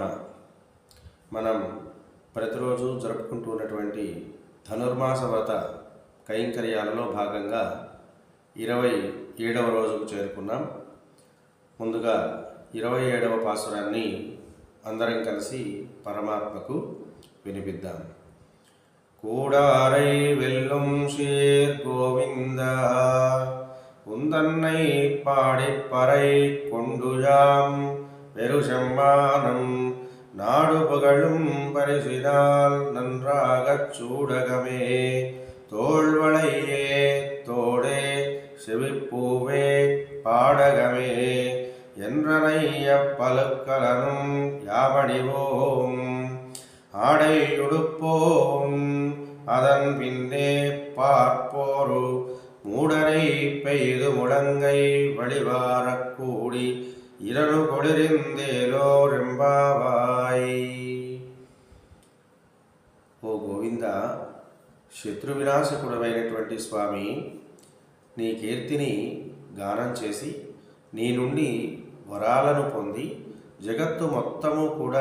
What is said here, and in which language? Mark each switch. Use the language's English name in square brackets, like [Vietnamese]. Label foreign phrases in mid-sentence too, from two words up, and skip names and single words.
[Telugu] మనం ప్రతిరోజు జరుపుకుంటున్నటువంటి ధనుర్మాస వ్రత కైంకర్యాలలో భాగంగా 27వ రోజుకు చేరుకున్నాం. ముందుగా 27వ పాసురాన్ని అందరం కలిసి పరమాత్మకు వినిపిద్దాం. [Tamil] கூடாரை வெல்லும் சீர் கோவிந்தா உந்தன்னை பாடிப்பறை கொண்டுயாம் பெருசெம்மானம் நாடு புகழும் பரிசினால் நன்றாகச் சூடகமே தோள்வளையே தோடே செவிப்பூவே பாடகமே என்றனைய பலுக்கலனும் யாவணிவோம் ஆடையுடுப்போம் அதன் பின்னே பார்ப்போரு மூடரை பெய்து முழங்கை வழிவாரக் கூடி இருந்து குளிர்ந்தேலோர் எம்பாவாய். [Telugu] ఓ గోవింద, శత్రు వినాశకుడమైనటువంటి స్వామి, నీ కీర్తిని గానం చేసి నీ నుండి వరాలను పొంది జగత్తు మొత్తము కూడా